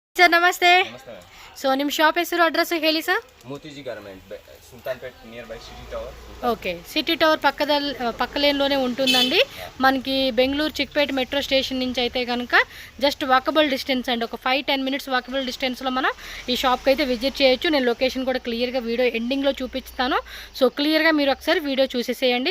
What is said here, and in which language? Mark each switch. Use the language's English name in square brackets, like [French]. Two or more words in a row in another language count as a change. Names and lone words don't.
[Kannada] ಸರ್ ನಮಸ್ತೆ. ಸೊ ನಿಮ್ಮ ಶಾಪ್ ಹೆಸರು ಅಡ್ರೆಸ್ ಹೇಳಿ ಸರ್. ಮೋತಿಜಿ ಗಾರ್ಮೆಂಟ್, [Telugu] సుల్తాన్పేట్ [English] near by City Tower. [Telugu] ఓకే, సిటీ టవర్ పక్క లేన్లోనే ఉంటుందండి. మనకి బెంగళూరు చిక్పేట మెట్రో స్టేషన్ నుంచి అయితే కనుక [English] just walkable distance [Telugu] అండి. ఒక [English] 5-10 minutes walkable distance [Telugu] మనం ఈ షాప్కి అయితే విజిట్ చేయొచ్చు. నేను లొకేషన్ కూడా క్లియర్గా వీడియో ఎండింగ్లో చూపిస్తాను. సో క్లియర్గా మీరు ఒకసారి వీడియో చూసేసేయండి.